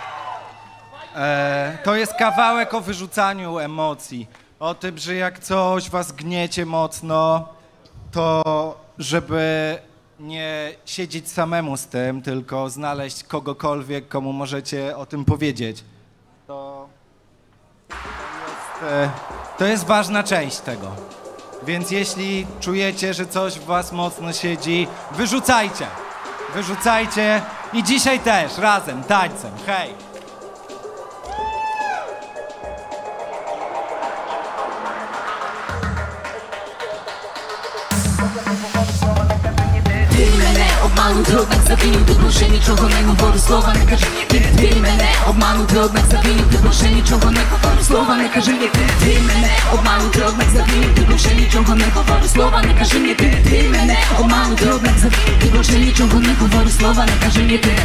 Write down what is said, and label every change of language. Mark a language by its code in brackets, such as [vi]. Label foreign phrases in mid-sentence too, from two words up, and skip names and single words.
[pl] To jest kawałek o wyrzucaniu emocji, o tym, że jak coś was gniecie mocno, to żeby nie siedzieć samemu z tym, tylko znaleźć kogokolwiek, komu możecie o tym powiedzieć. To jest ważna część tego. Więc jeśli czujecie, że coś w was mocno siedzi, wyrzucajcie. Wyrzucajcie i dzisiaj też razem, tańcem. Hej! [uk] Обманув ти, однак завинив, ти більше нічого не говори, слова не кажи мені, ти мене обманув ти, однак завинив, ти більше нічого не говори, слова не кажи мені, ти мене обманув ти, однак завинив, ти більше нічого не говори, слова не кажи мені, ти мене обманув ти, однак завинив, ти більше нічого не говори, слова не кажи мені, ти.